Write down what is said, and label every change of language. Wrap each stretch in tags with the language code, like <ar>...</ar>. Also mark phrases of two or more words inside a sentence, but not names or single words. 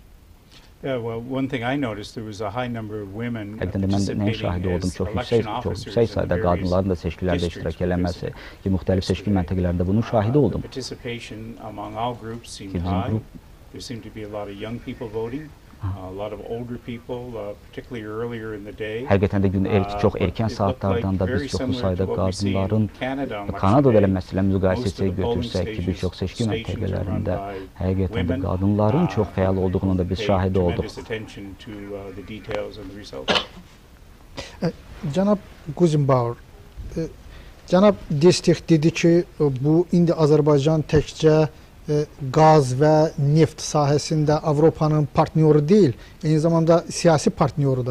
<en>Yeah, well, one thing I noticed, there was a high number of women participating as election officers in the various districts. Participation among all groups seemed high. There seemed to be a lot of young people voting. A lot of older people, particularly earlier in the day.</en> <az>Həqiqətən də gün çox erkən saatlardan da biz çoxlu sayda qadınların Kanadada elə məsələn müqayisəyə götürsək ki, bir çox seçki məntəqələrində həqiqətən də qadınların çox fəal olduğunu da biz şahidi olduq. Cənab Qusenbauer, cənab Derstek dedi ki, bu indi Azərbaycan təkcə qaz və neft sahəsində Avropanın partnyoru deyil, eyni zamanda siyasi partnyorudur.</az>